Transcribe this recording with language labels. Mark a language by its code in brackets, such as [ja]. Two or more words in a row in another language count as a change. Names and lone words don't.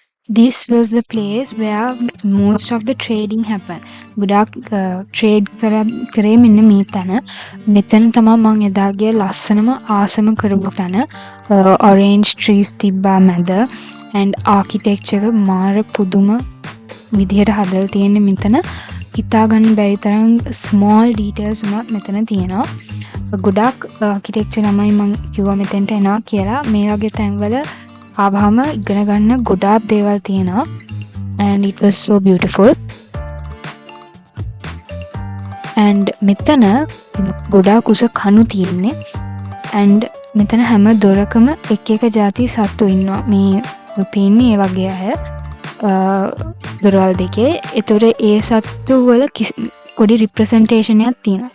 [en] this was the place where most of the trading happened. [si] ගොඩක් ට්‍රේඩ් කරේ මෙන්න මේ තැන. මෙතන තමයි මං එදා ගිය ලස්සනම ආසම කරපු තැන. [en] orange trees [si] තිබ්බා මැද [en] and architecture [si] එක මාර පුදුම විදිහට හදලා තියෙන්නේ මෙතන. හිතා ගන්න බැරි තරම් [en] small details [si] උනත් මෙතන තියෙනවා. ගොඩක් ආකිටෙක්චර් ළමයි මං කිව්වා මෙතෙන්ට එනවා කියලා. මේ වගේ තැන්වල ආවම ඉගෙන ගන්න ගොඩාක් දේවල් තියෙනවා. [en] and it was so beautiful. and [si] මෙතන ගොඩාක් උස කණු තියෙන්නේ. and මෙතන හැම දොරකම එක එක ಜಾති සත්තු ඉන්නවා. මේ පේන්නේ ඒ වගේ අය දොරවල් දෙකේ. ඒතොර ඒ සත්තු වල පොඩි රිප්‍රසන්ටේෂන් එකක් තියෙනවා.